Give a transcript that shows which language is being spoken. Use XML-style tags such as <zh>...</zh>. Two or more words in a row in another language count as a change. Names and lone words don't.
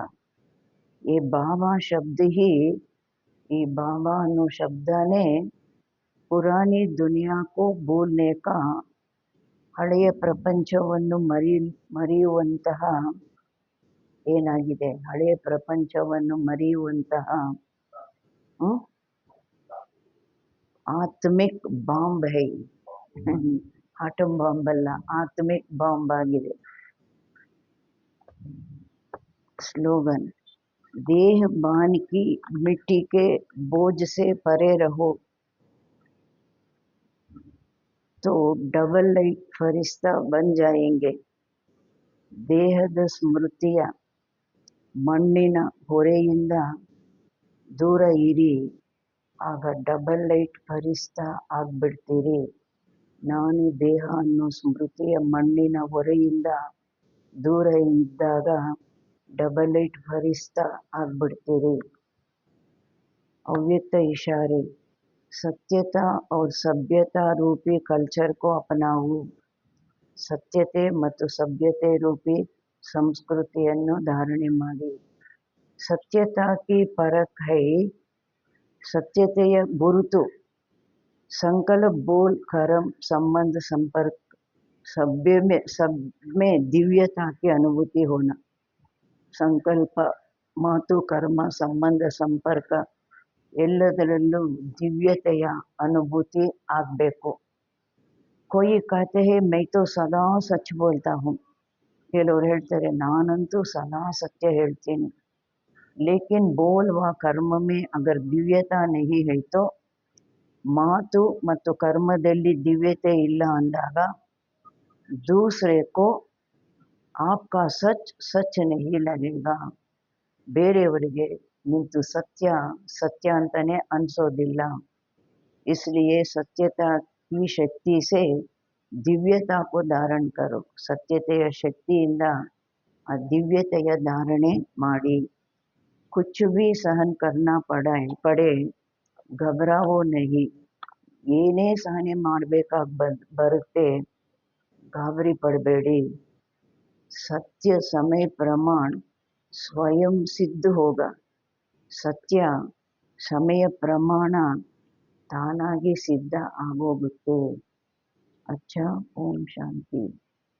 <kn>ಈ ಬಾಬಾ ಶಬ್ದ ಹಿ, ಈ ಬಾಬಾ ಅನ್ನೋ ಶಬ್ದನೇ</kn> <hi>पुरानी दुनिया को बोलने का,</hi> <kn>ಹಳೆಯ ಪ್ರಪಂಚವನ್ನು ಮರೆಯುವಂತಹ ಏನಾಗಿದೆ, ಹಳೆಯ ಪ್ರಪಂಚವನ್ನು ಮರೆಯುವಂತಹ</kn> <hi>आत्मिक बॉम्ब है.</hi> <en>atom bomb</en> <kn>ಅಲ್ಲ, ಆತ್ಮಿಕ್ ಬಾಂಬ್ ಆಗಿದೆ.</kn> <hi>स्लोगन, देह बान की मिट्टी के बोझ से परे रहो तो</hi> <en>double light</en> <hi>फरिश्ता बन जाएंगे.</hi> <kn>ದೇಹದ ಸ್ಮೃತಿಯ ಮಣ್ಣಿನ ಹೊರೆಯಿಂದ ದೂರ ಇರಿ, ಆಗ</kn> <en>double light</en> <kn>ಫರಿಶ್ತಾ ಆಗ್ಬಿಡ್ತೀರಿ. ನಾನು ದೇಹ ಅನ್ನೋ ಸ್ಮೃತಿಯ ಮಣ್ಣಿನ ಹೊರೆಯಿಂದ ದೂರ ಇದ್ದಾಗ</kn> <en>double light</en> <kn>फरिश्ता ಆಗ್ಬಿಡ್ತೀರಿ.</kn> <hi>अव्यक्त इशारे, सत्यता और सभ्यता रूपी कल्चर को अपनाओ,</hi> <kn>ಸತ್ಯತೆ ಮತ್ತು ಸಭ್ಯತೆ ರೂಪಿ ಸಂಸ್ಕೃತಿಯನ್ನು ಧಾರಣೆ ಮಾಡಿ.</kn> <hi>सत्यता की परख है,</hi> <kn>ಸತ್ಯತೆಯ ಗುರುತು ಸಂಕಲ್ಪ ಬೋಲ್ ಕರ್ಮ ಸಂಬಂಧ ಸಂಪರ್ಕ,</kn> <hi>सब में दिव्यता की अनुभूति होना.</hi> <kn>ಸಂಕಲ್ಪ, ಮಾತು, ಕರ್ಮ, ಸಂಬಂಧ, ಸಂಪರ್ಕ ಎಲ್ಲದರಲ್ಲೂ ದಿವ್ಯತೆಯ ಅನುಭೂತಿ ಆಗಬೇಕು.</kn> <hi>कोई कहते हैं मैं तो सदा सच बोलता हूँ,</hi> <kn>ಕೆಲವರು ಹೇಳ್ತಾರೆ ನಾನಂತೂ ಸದಾ ಸತ್ಯ ಹೇಳ್ತೀನಿ.</kn> <hi>लेकिन बोल व कर्म में अगर दिव्यता नहीं है तो</hi> <kn>ಮಾತು ಮತ್ತು ಕರ್ಮದಲ್ಲಿ ದಿವ್ಯತೆ ಇಲ್ಲ ಅಂದಾಗ</kn> <hi>दूसरे को आपका सच सच नहीं लगेगा,</hi> <kn>ಬೇರೆಯವರಿಗೆ ನಿಂತು ಸತ್ಯ ಸತ್ಯ ಅಂತಾನೆ ಅನ್ಸೋದಿಲ್ಲ.</kn> <hi>इसलिए सत्यता की शक्ति से दिव्यता को धारण करो,</hi> <kn>ಸತ್ಯತೆಯ ಶಕ್ತಿಯಿಂದ ಆ ದಿವ್ಯತೆಯ ಧಾರಣೆ ಮಾಡಿ.</kn> <hi>कुछ भी सहन करना पड़े घबराओ नहीं,</hi> <kn>ಏನೇ ಸಹನೆ ಮಾಡಬೇಕಾಗಿ ಬರುತ್ತೆ, ಗಾಬರಿ ಪಡಬೇಡಿ.</kn> <hi>सत्य समय प्रमाण स्वयं सिद्ध होगा,</hi> <kn>ಸತ್ಯ ಸಮಯ ಪ್ರಮಾಣ ತಾನಾಗಿ ಸಿದ್ಧ ಆಗೋಗುತ್ತೆ. अच्छा, ಓಂ ಶಾಂತಿ.</kn>